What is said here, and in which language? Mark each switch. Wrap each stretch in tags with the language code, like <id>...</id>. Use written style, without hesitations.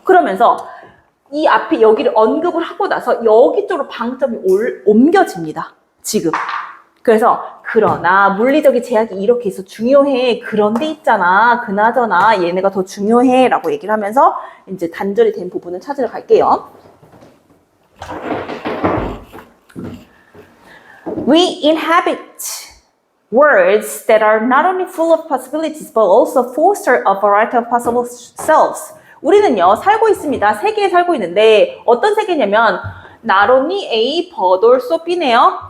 <ko>그러면서 이 앞에 여기를 언급을 하고 나서 여기 쪽으로 방점이 옮겨집니다. 지금. 그래서 그러나 물리적인 제약이 이렇게 있어 중요해. 그런데 있잖아. 그나저나 얘네가 더 중요해 라고 얘기를 하면서 이제 단절이 된 부분을 찾으러 갈게요.</ko> <en>We inhabit worlds that are not only full of possibilities but also foster a variety of possible selves.</en> <ko>우리는요 살고 있습니다. 세계에 살고 있는데 어떤 세계냐면</ko> <en>not only A but also B</en> <ko>네요.</ko>